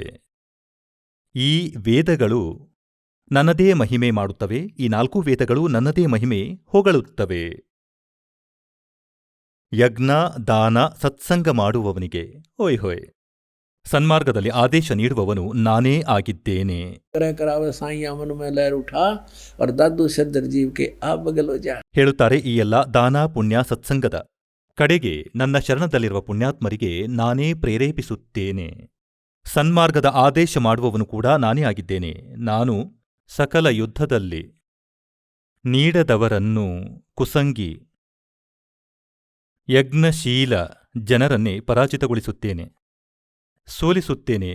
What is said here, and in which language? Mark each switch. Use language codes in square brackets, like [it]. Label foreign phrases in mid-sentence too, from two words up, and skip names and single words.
[kn] ಈ ವೇದಗಳು ನನ್ನದೇ ಮಹಿಮೆ ಮಾಡುತ್ತವೆ. ಈ 4 ವೇದಗಳು ನನ್ನದೇ ಮಹಿಮೆ ಹೊಗಳುತ್ತವೆ. ಯಜ್ಞ, ದಾನ, ಸತ್ಸಂಗ ಮಾಡುವವನಿಗೆ ಓಯ್ ಹೋಯ್, ಸನ್ಮಾರ್ಗದಲ್ಲಿ ಆದೇಶ ನೀಡುವವನು ನಾನೇ ಆಗಿದ್ದೇನೆ. [hi] करे करावे साईं मन में लहर उठा और दादू सदर जीव के आ बगल हो जा. [kn] ಹೇಳುತ್ತಾರೆ ಈ ಎಲ್ಲ ದಾನ, ಪುಣ್ಯ, ಸತ್ಸಂಗದ ಕಡೆಗೆ ನನ್ನ ಶರಣದಲ್ಲಿರುವ ಪುಣ್ಯಾತ್ಮರಿಗೆ ನಾನೇ ಪ್ರೇರೇಪಿಸುತ್ತೇನೆ. ಸನ್ಮಾರ್ಗದ ಆದೇಶ ಮಾಡುವವನು ಕೂಡ ನಾನೇ ಆಗಿದ್ದೇನೆ. ನಾನು ಸಕಲ ಯುದ್ಧದಲ್ಲಿ ನೀಡದವರನ್ನು ಕುಸಂಗಿ ಯಜ್ಞಶೀಲ ಜನರನ್ನೇ ಪರಾಜಿತಗೊಳಿಸುತ್ತೇನೆ, ಸೋಲಿಸುತ್ತೇನೆ.